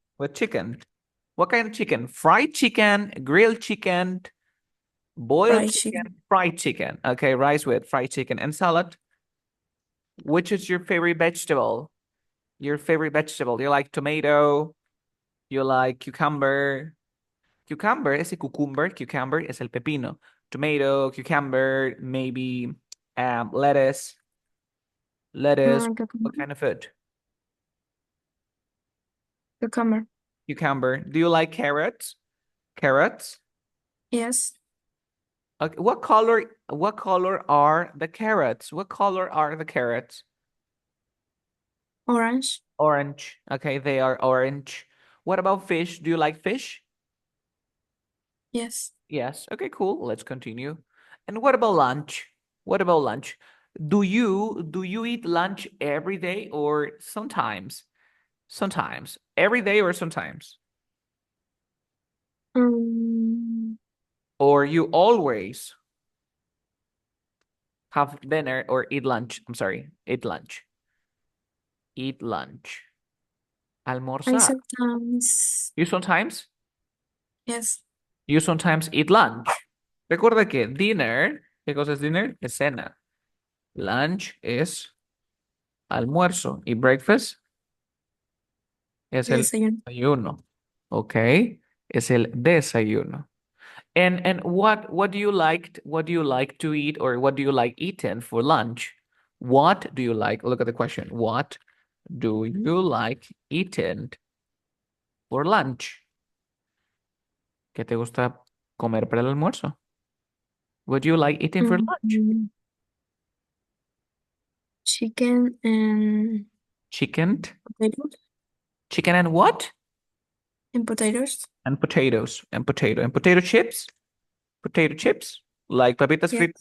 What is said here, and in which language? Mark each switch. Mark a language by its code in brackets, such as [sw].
[en] With chicken. What kind of chicken? Fried chicken, grilled chicken, boiled Fried chicken. chicken, fried chicken. Okay, rice with fried chicken and salad. Which is your favorite vegetable? Your favorite vegetable? You like tomato? You like cucumber? [es] Cucumber, ese cucumber es el pepino. [en] Tomato, cucumber, maybe lettuce. Lettuce. What Cucumber. kind of food? Cucumber. Cucumber. Do you like carrots? Carrots? Yes. Okay. What color are the carrots? What color are the carrots? Orange. Orange. Okay, they are orange. What about fish? Do you like fish? Yes. Yes. Okay, cool. Let's continue. And what about lunch? What about lunch? Do you eat lunch every day or sometimes? Sometimes. Every day or sometimes? Um, Or you always have dinner or eat lunch? I'm sorry, eat lunch. Eat lunch. I [es] Almorzar. [en] sometimes, You sometimes? yes, You sometimes eat lunch. [es] Recuerda que dinner, ¿qué cosa es dinner? Es cena. Lunch es almuerzo y breakfast es el el desayuno. desayuno. ¿Ok? Es el desayuno. [en] And what do you like to eat or what do you like eating for lunch? What do you like? Look at the question. What do you like eating for lunch? [es] ¿Qué te gusta comer para el almuerzo? [en] What do you like eating for lunch? Um, chicken Chicken? potatoes Chicken and what? and potatoes. And potatoes. And potato. And potato chips? Potato chips? Like [es] papitas fritas,